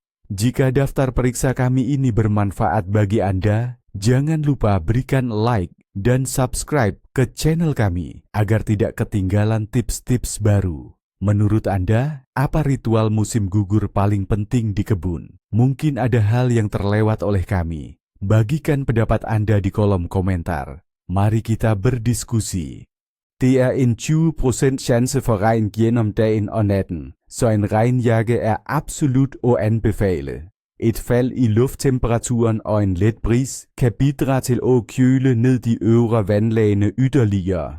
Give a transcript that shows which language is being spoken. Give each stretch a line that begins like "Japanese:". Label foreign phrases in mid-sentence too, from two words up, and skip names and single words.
Indonesian: Jika daftar periksa kami ini bermanfaat bagi Anda, jangan lupa berikan like dan subscribe ke channel kami agar tidak ketinggalan tips-tips baru. Menurut Anda, apa ritual musim gugur paling penting di kebun? Mungkin ada hal yang terlewat oleh kami. Bagikan pendapat Anda di kolom komentar. Mari kita berdiskusi.
Danish: Det er en 20% chance for regn gennem dagen og natten, så en regnjakke er absolut at anbefale. Et fald i lufttemperaturen og en let bris kan bidrage til at køle ned de øvre vandlagene yderligere.